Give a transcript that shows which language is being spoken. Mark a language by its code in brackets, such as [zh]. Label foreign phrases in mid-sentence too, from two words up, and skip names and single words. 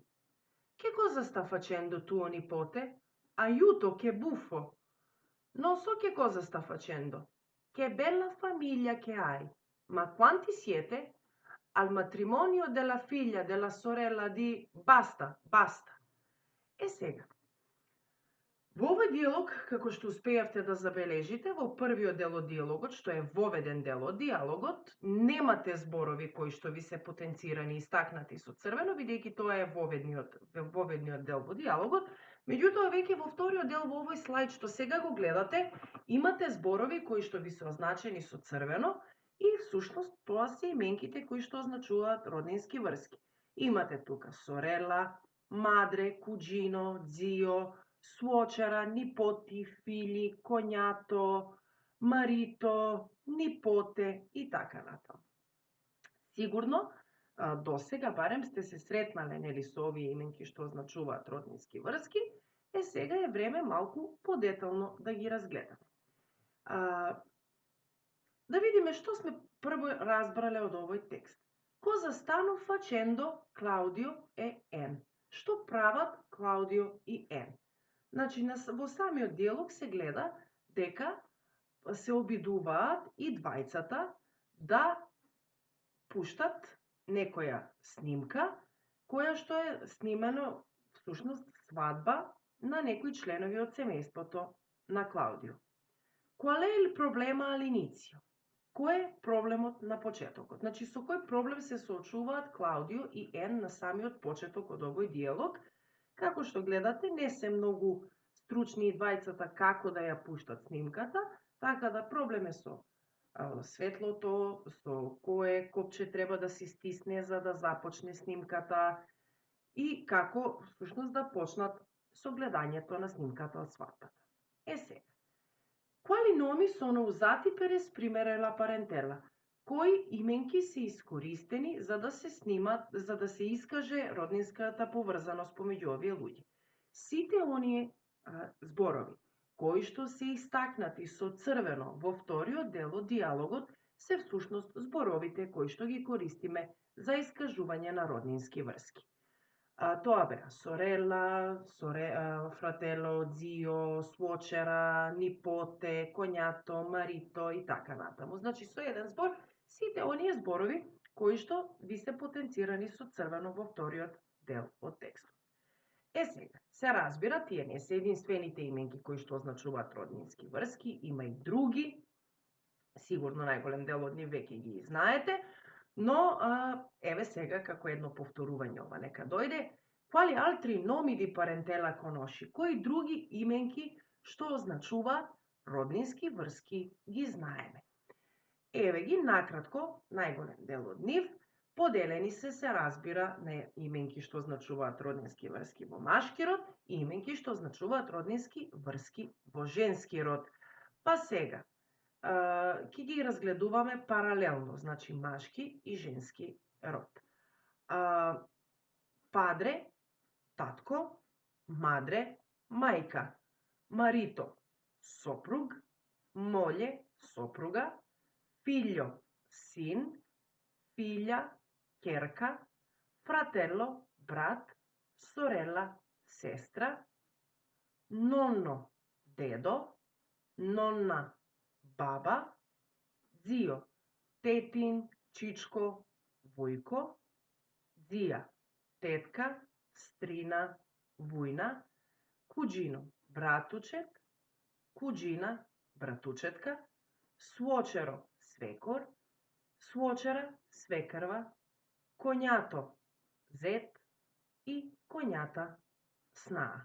[it] Che cosa sta facendo tuo nipote? Aiuto, che buffo! Non so che cosa sta facendo. Che bella famiglia che hai! Ma quanti siete? Al matrimonio della figlia della sorella di... Basta, basta! E сега. [mk] Во овој диалог, како што успеавте да забележите, во првиот дел од диалогот, што е воведен дел од диалогот, немате зборови кои што ви се потенцирани и истакнати со црвено, бидејќи тоа е воведниот дел во диалогот. Меѓутоа, веќе во вториот дел во овој слайд што сега го гледате, имате зборови кои што ви се означени со црвено и всушност тоа се именките кои што означуваат роднински врски. Имате тука [it] sorella, madre, cugino, zio, suocera, nipoti, figli, cognato, marito, nipote [mk] и така натаму. Сигурно, до сега барем сте се сретнале нели со овие именки што означуваат роднински врски, сега е време малку подетално да ги разгледаме. Да видиме што сме прво разбрале од овој текст. [it] Cosa stanno facendo Claudio e N? [mk] Што прават Клаудио и Н? Значи, во самиот диалог се гледа дека се обидуваат и двајцата да пуштат некоја снимка, која што е снимено, всушност, свадба на некои членови од семејството на Клаудио. [it] Qual è il problema all'inizio? [mk] Кој е проблемот на почетокот? Значи, со кој проблем се соочуваат Клаудио и Ен на самиот почеток од овој диалог? Како што гледате, не се многу стручни и двајцата како да ја пуштат снимката, така да проблем е со светлото, со кое копче треба да се стисне за да започне снимката и како всушност да почнат со гледањето на снимката од свадбата. Сега. [it] Quali nomi sono usati per esprimere la parentela? [mk] Кои именки се искористени за да се снимат, за да се искаже роднинската поврзаност помеѓу овие луѓе? Сите оние зборови кои што се истакнати со црвено во вториот дел од диалогот се всушност зборовите кои што ги користиме за искажување на роднински врски. Тоа беа [it] sorella, fratello, zio, suocera, nipote, cognato, marito [mk] и така натаму. Значи, со еден збор, сите оние зборови кои што ви се потенцирани со црвено во вториот дел од текстот. Сега, се разбира, тие не се единствените именки кои што означуваат роднински врски, има и други. Сигурно најголем дел од нив веќе ги знаете, но еве сега како едно повторување ова нека дојде. [it] Quali altri nomi di parentela conosci? [mk] Кои други именки што означуваат роднински врски ги знаеме? Еве ги накратко, најголем дел од нив, поделени се разбира на именки што означуваат роднински врски во машки род и именки што означуваат роднински врски во женски род. Па сега, ќе ги разгледуваме паралелно, значи машки и женски род. Падре, татко, мадре, мајка, марито, сопруг, моле, сопруга, figlio, sin, figlia, ќерка, fratello, брат, sorella, сестра, [it] nonno, дедо, nonna, [mk] баба, zio, тетин, чичко, вујко, zia, тетка, стрина, вујна, cugino, братучет, cugina, братучетка, suocero, свекор, suocera, свекрва, коњато, зет и коњата, снаа.